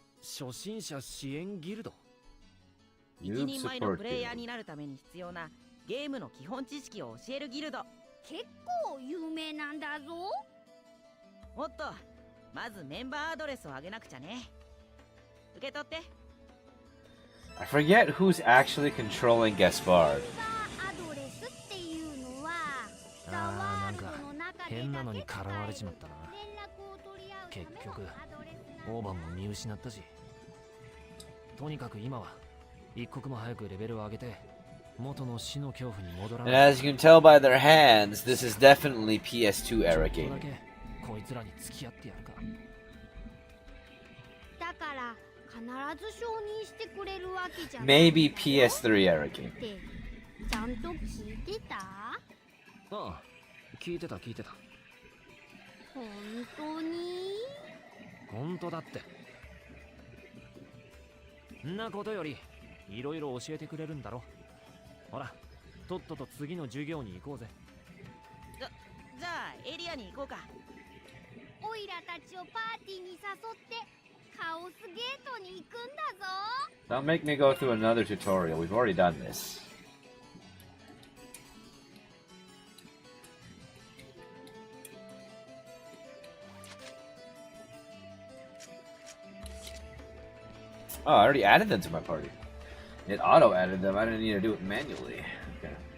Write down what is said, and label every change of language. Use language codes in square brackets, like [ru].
[ja] 初心者支援ギルド。一人前のプレイヤーになるために必要なゲームの基本知識を教えるギルド。結構有名なんだぞ。おっと、まずメンバーアドレスをあげなくちゃね。受け取って。 [en] I forget who's actually controlling Gaspard. [ja] アドレスっていうのはなんか変なのに絡まれちまったな。結局オーバーも見失ったし、とにかく今は一刻も早くレベルを上げて元の死の恐怖に戻らない。 [en] And as you can tell by their hands, this is definitely PS2 era gaming. [ja] こいつらに付き合ってやるか。だから必ず承認してくれるわけじゃない。 [en] Maybe PS3 era gaming. [ja] ちゃんと聞いてた？ああ、聞いてた。本当に？本当だって。んなことよりいろいろ教えてくれるんだろ。ほら、とっとと次の授業に行こうぜ。じゃあエリアに行こうか。オイラたちをパーティーに誘ってカオスゲートに行くんだぞ。 [en] Don't make me go through another tutorial. We've already done this. Oh, I already added them to my party. It auto-added them. I didn't need to do it manually. Okay.